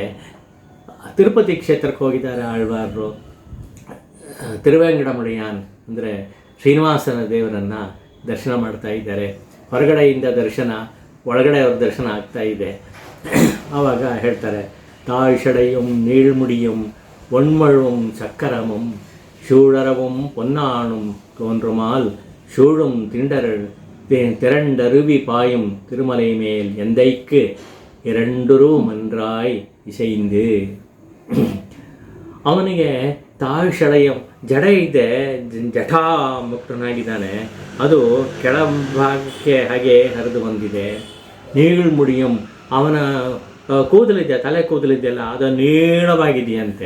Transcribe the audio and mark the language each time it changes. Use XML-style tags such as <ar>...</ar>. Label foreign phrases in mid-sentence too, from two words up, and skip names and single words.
<kn>ತಿರುಪತಿ ಕ್ಷೇತ್ರಕ್ಕೆ ಹೋಗಿದ್ದಾರೆ ಆಳ್ವಾರರು. ತಿರುವೆಂಗಡಮುಡಿಯಾನ್ ಅಂದರೆ ಶ್ರೀನಿವಾಸನ ದೇವರನ್ನು ದರ್ಶನ ಮಾಡ್ತಾ ಇದ್ದಾರೆ. ಹೊರಗಡೆಯಿಂದ ದರ್ಶನ, ಒಳಗಡೆ ಅವ್ರ ದರ್ಶನ ಆಗ್ತಾ ಇದೆ. ಆವಾಗ ಹೇಳ್ತಾರೆ,</kn> <ta>தாழ்சடையும் நீள்முடியும் ஒண்மழும் சக்கரமும் சூழரவும் பொன்னானும் தோன்றுமால் சூழும் திரண்டருவி பாயும் திருமலை மேல் எந்தைக்கு எரடரூ மன்றாய் இசைந்து.</ta> <kn>ಅವನಿಗೆ ತಾಯ್ಷಡೆಯ ಜಡ ಇದೆ, ಜಠಾ ಮುಕ್ತನಾಗಿದ್ದಾನೆ, ಅದು ಕೆಳಭಾಗಕ್ಕೆ ಹಾಗೆ ಹರಿದು ಬಂದಿದೆ. ನೀಳ್ಮುಡಿಯಂ, ಅವನ ಕೂದಲಿದೆ, ತಲೆ ಕೂದಲಿದೆಯಲ್ಲ ಅದು ನೀಳವಾಗಿದೆಯಂತೆ.</kn>